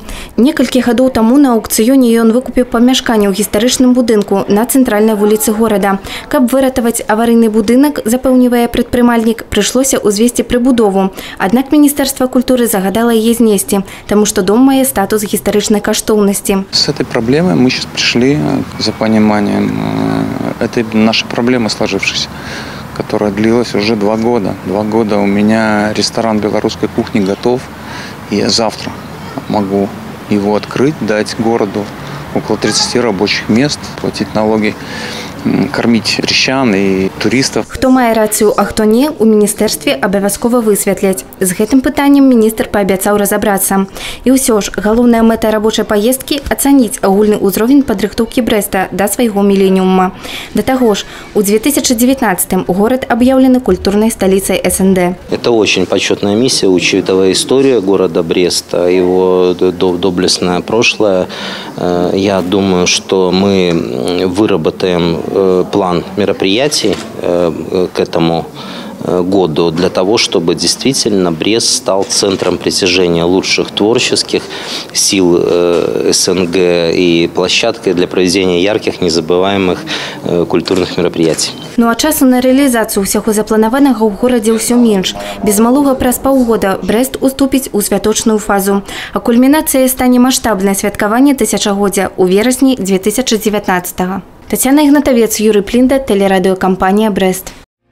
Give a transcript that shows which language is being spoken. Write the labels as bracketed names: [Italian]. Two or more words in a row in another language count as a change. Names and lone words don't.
[Belarusian] Некалькі гадоў таму на аўкцыёне ён выкупіў памяшканне ў гістарычным будынку на цэнтральнай вуліцы горада. Каб выратаваць аварыйны будынак, запэўнівае прадпрымальнік, прыйшлося ўзвесці прыбудову. Аднак Міністэрства культуры загадала яе знесці, таму што дом мае статус гістарычнай каштоўнасці. [Russian] С этой проблемой мы сейчас пришли за пониманием этой нашей проблемы сложившейся, которая длилась уже 2 года. 2 года у меня ресторан белорусской кухни готов, и я завтра могу его открыть, дать городу около 30 рабочих мест, платить налоги, кормить крестьян и туристов. [Belarusian] Хто мае рацыю, а хто не, у міністэрстве абавязкова высветляць. З гэтым пытаннем міністр паабяцаў разабрацца. І ўсё ж, галоўная мэта рабочай паездкі – ацаніць агульны ўзровень падрыхтоўкі Брэста да свайго міленіума. Да таго ж, у 2019-м [Russian] город объявлен культурной столицей СНД. Это очень почетная миссия, учитывая историю города Бреста, его доблестное прошлое. Я думаю, что мы выработаем план мероприятий к этому году для того, чтобы действительно Брест стал центром притяжения лучших творческих сил СНГ и площадкой для проведения ярких, незабываемых культурных мероприятий. [Belarusian] Ну а часу на реализацию усяго запланаванага ў горадзе ўсё менш. Без малога праз паўгода Брест уступіць у святочную фазу. А кульмінацыяй стане маштабнае святкаванне тысячагоддзя ў верасні 2019-го. Тетяна Ігнатавец, Юрий Плінда, телерадіокампанія «Брест».